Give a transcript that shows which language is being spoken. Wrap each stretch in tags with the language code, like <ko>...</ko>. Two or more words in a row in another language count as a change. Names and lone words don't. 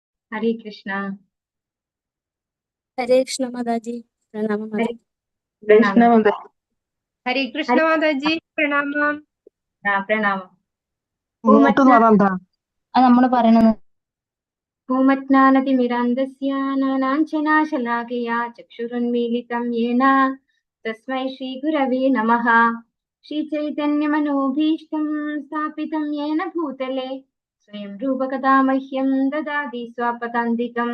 <hi>हरे कृष्णा। हरे कृष्ण माताजी, प्रणाम हरे माताजी। प्रणाम। हरे कृष्ण माताजी, प्रणाम. प्रणाम।</hi> <ml>ഇങ്ങോട്ട് പറയണ്ട. അത് നമ്മള് പറയണത്.</ml> <sa>भूमज्ञानतिमिरान्धस्य ज्ञानाञ्जनाशलाकया चक्षुरुन्मीलितं येन तस्मै श्रीगुरवे नमः। श्रीचैतन्यमनोभीष्टं स्थापितं येन भूतले स्वयं रूपकथा मह्यं ददाति स्वापदान्तिकम्।</sa>